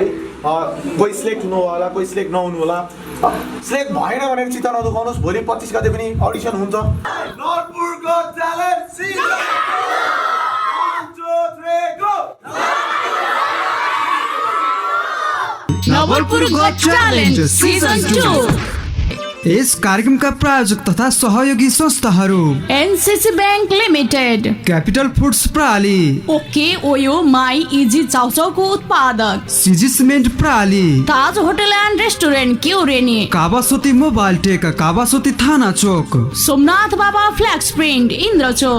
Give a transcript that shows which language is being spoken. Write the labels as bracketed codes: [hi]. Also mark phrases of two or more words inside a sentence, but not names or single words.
[ne] कोही सिलेक्ट हुनु होला, कोही सिलेक्ट नहुनु होला। सिलेक्ट भएन भनेर चित्त नदुखाउनुहोस्, भोलि 25 गते पनि अडिसन हुन्छ। नर्थपुरको च्यालेन्ज सिजन 1 2 3 गो। नवलपुर गॉट चैलेंज सीजन 2। यस कार्यक्रमका प्रायोजक तथा सहयोगी संस्थाहरू एनसीसी बैंक लिमिटेड, कैपिटल फूड्स प्रणाली, ओके ओयो माई इजी चाउचाउको उत्पादक, सीजी सीमेंट प्रणाली, ताज होटल एंड रेस्टोरेंट क्यूरेनी, कावासोती मोबाइल टेक कावासोती थाना चौक, सोमनाथ बाबा फ्लैक्स प्रिंट इंद्र चौक,